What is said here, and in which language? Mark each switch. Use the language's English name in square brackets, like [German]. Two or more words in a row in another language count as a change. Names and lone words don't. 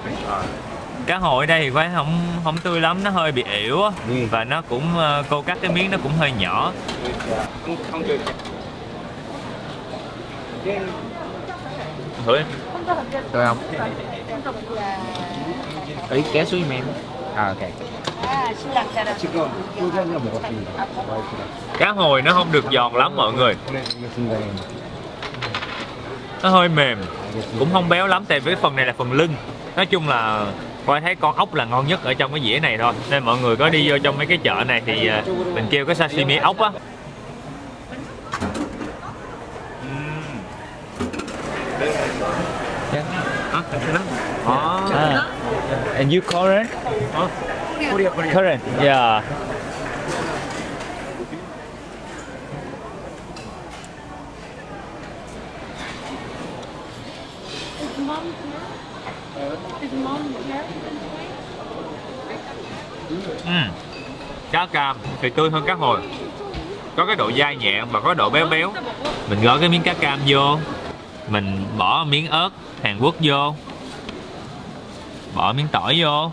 [Vietnamese] Cá hồi ở đây thì phải không tươi lắm, nó hơi bị ỉu á. Và nó cũng cô cắt cái miếng nó cũng hơi nhỏ. Thử đi. Được không? Ý kéo xuống giùm em. À, ok. [Korean] 지금 소주한잔 먹었습니다. 와이프랑. [Vietnamese] Cá hồi nó không được giòn lắm mọi người, [Korean] 그래, 알겠습니다. [Vietnamese] nó hơi mềm, cũng không béo lắm, tại vì cái phần này là phần lưng. Nói chung là Khoai thấy con ốc là ngon nhất ở trong cái dĩa này thôi, nên mọi người có đi vô trong mấy cái chợ này thì mình kêu cái sashimi ốc á. [English] And you Korean? Korean. Yeah. Is mom here? Is mom here? [Vietnamese] Cá cam thì tươi hơn cá hồi, có cái độ dai nhẹ và có độ béo béo. Mình gói cái miếng cá cam vô, mình bỏ miếng ớt Hàn Quốc vô, bỏ miếng tỏi vô.